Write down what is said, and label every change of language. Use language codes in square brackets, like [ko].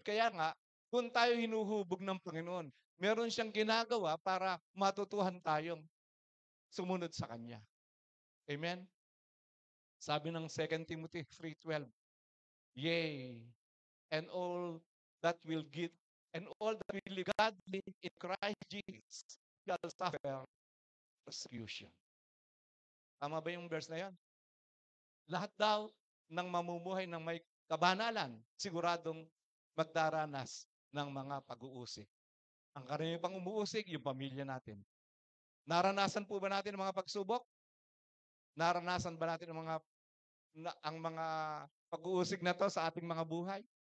[tl] Kaya nga, kung tayo hinuhubog ng Panginoon, meron siyang ginagawa para matutuhan tayong sumunod sa Kanya. Amen? Sabi ng [en] 2 Timothy 3:12, yea, and all that will give, and all that will live godly in Christ Jesus shall suffer persecution. [tl] Tama ba yung verse na yan? Lahat daw ng mamumuhay ng may kabanalan, siguradong magdaranas ng mga pag-uusig. Ang karamihan pang umuusig, yung pamilya natin. Naranasan po ba natin ang mga pagsubok? Naranasan ba natin ang mga pag-uusig na to sa ating mga buhay?